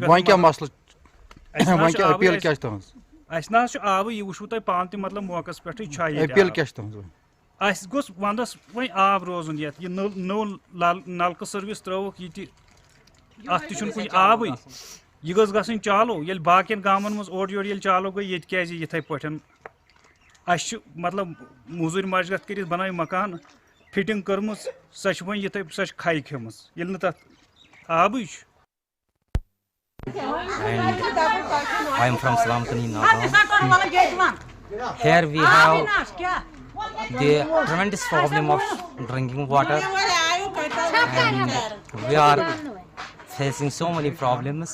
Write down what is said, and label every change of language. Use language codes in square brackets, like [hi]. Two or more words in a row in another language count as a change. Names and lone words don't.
[ks] نہ حظ چھُ آبٕے یہِ وٕچھوٕ تۄہہِ پانہٕ تہِ مطلب موقعس پٮ۪ٹھٕے چھا ییٚتہِ اَسہِ گوٚژھ ونٛدس وۄنۍ آب روزُن یتھ یہِ نوٚو نلکہٕ سٔروِس ترٲوٕکھ یہِ تہِ اتھ تہِ چھُنہٕ کُنہِ آبٕے یہِ گٔژھ گژھٕنۍ چالو ییٚلہِ باقین گامن منٛز اورٕ یورٕ ییٚلہِ چالو گٔے ییٚتہِ کیازِ یِتھٕے پٲٹھۍ اَسہِ چھُ مطلب موٚزوٗرۍ مشگت کٔرِتھ بنٲوۍ مکان فِٹنگ کٔرمٕژ سۄ چھِ وۄنۍ یِتھٕے سۄ چھِ کھَے کھیٚمٕژ ییٚلہِ نہٕ تتھ آبٕے چھُ [en] I am from Salamkani, Nagaland. Here we have the tremendous problem of drinking water, and we are facing so many problems.